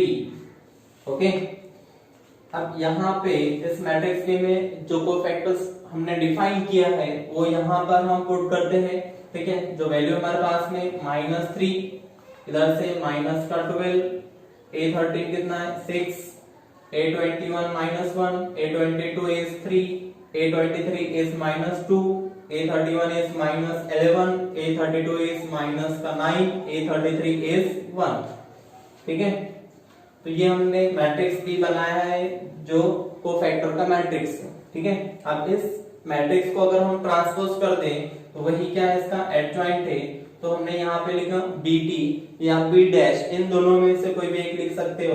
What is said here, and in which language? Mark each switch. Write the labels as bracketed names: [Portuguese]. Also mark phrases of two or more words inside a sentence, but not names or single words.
[Hindi] ओके अब यहाँ पे इस मैट्रिक्स के में जो कोफैक्टर्स हमने डिफाइन किया है वो यहाँ पर हम पुट करते हैं। ठीक है जो वैल्यू हमारे पास में -3 इधर से माइनस का 12 A13 कितना है 6 A21 -1 [English] A22 is 3 A23 is -2 A31 is -11 A32 is -9 A33 is 1। [Hindi] ठीक है तो ये हमने मैट्रिक्स भी बनाया है जो कोफैक्टर का मैट्रिक्स है। ठीक है अब इस मैट्रिक्स को अगर हम ट्रांसपोज कर दें तो वही क्या है इसका एडजॉइंट है। तो हमने यहाँ पे लिखा BT या B डैश इन दोनों में से कोई भी एक लिख सकते हो।